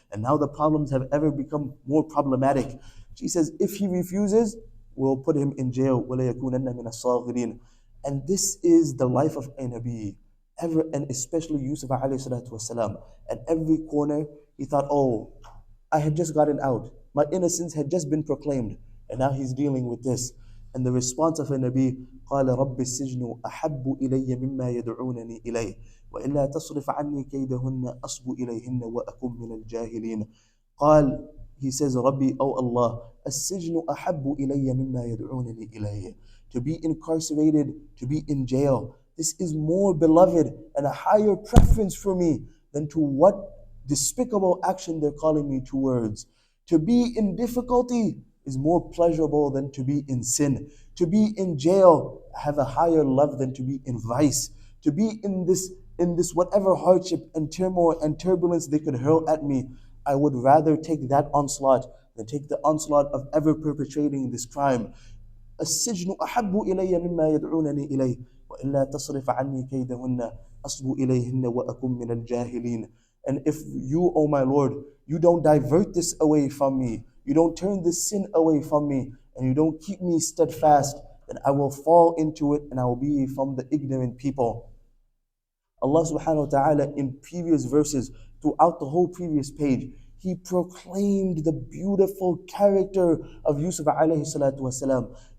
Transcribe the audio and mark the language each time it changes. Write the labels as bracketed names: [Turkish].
[English] And now the problems have ever become more problematic. She says, if he refuses, we'll put him in jail. [Arabic] وَلَيَكُونَنَّ مِنَ الصَّاغِرِينَ. [English] And this is the life of a Nabi. Ever, and especially Yusuf alayhi salatu wasalam. At every corner, he thought, oh, I had just gotten out. My innocence had just been proclaimed. And now he's dealing with this. And the response of a Nabi, [Arabic] قال رب السجن أحب إلي مما يدعونني إليه وإلا تصرف عني كيدهن أصب إليهن وأكن من الجاهلين. قال, [English] he says, [Arabic] Rabbi, [English] oh Allah, [Arabic] السجن أحب إلي مما يدعونني إليه. [English] To be incarcerated, to be in jail, this is more beloved and a higher preference for me than to what despicable action they're calling me towards. To be in difficulty is more pleasurable than to be in sin. To be in jail, I have a higher love than to be in vice. To be in this whatever hardship and turmoil and turbulence they could hurl at me, I would rather take that onslaught than take the onslaught of ever perpetrating this crime. [Arabic] السجن أحب إلي مما يدعونني إليه وإلا تصرف عني كيدهن أصب إليهن وأكن من الجاهلين. [English] And if you, O my Lord, you don't divert this away from me, you don't turn this sin away from me, and you don't keep me steadfast, then I will fall into it and I will be from the ignorant people. Allah subhanahu wa ta'ala in previous verses, throughout the whole previous page, He proclaimed the beautiful character of Yusuf alayhi salatu wasalam.